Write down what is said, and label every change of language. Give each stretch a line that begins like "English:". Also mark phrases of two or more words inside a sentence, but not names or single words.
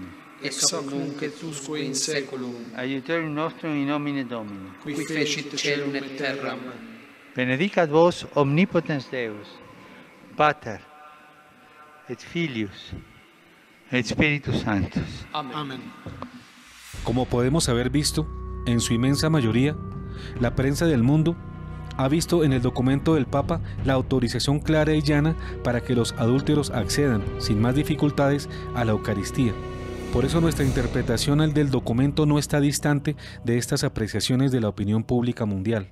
Latin: Ex hoc nunc et usque in saeculum. Aiutorium nostrum in nomine Domini. Qui fecit caelum et terram. Benedicat vos omnipotens Deus, Pater, et Filius, et Spiritus Sanctus. Amen.
Spanish: Como podemos haber visto, en su inmensa mayoría, la prensa del mundo ha visto en el documento del Papa la autorización clara y llana para que los adúlteros accedan, sin más dificultades, a la Eucaristía. Por eso nuestra interpretación del documento no está distante de estas apreciaciones de la opinión pública mundial.